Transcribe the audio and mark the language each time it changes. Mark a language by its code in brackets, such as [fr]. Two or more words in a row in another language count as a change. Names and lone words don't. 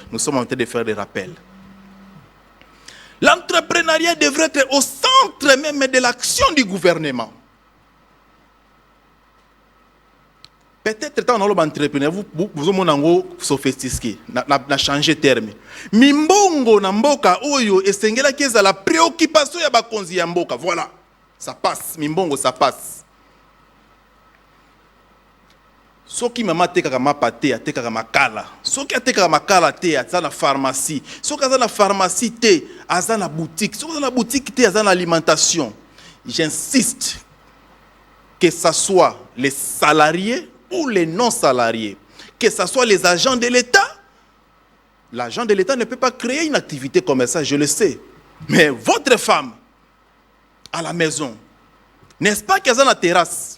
[fr] Nous sommes en train de faire des rappels. L'entrepreneuriat devrait être au centre même de l'action du gouvernement. Peut-être quand on est entrepreneur, vous avez sophistiqué, na changé de terme. [ln] Mimbongo na mboka oyo esengela keza la préoccupation ya bakonzi ya mboka. [fr] Voilà, ça passe. Mimbongo ça passe. [ln] Soki mama tekaka mapate atekaka makala. Soki atekaka makala te aza na pharmacie. Soki aza na pharmacie te aza na boutique. Soki aza na boutique te aza na alimentation. [fr] J'insiste que ce soit les salariés ou les non-salariés, que ce soit les agents de l'État. L'agent de l'État ne peut pas créer une activité comme ça, je le sais. Mais votre femme, à la maison, n'est-ce pas qu'elle est dans la terrasse?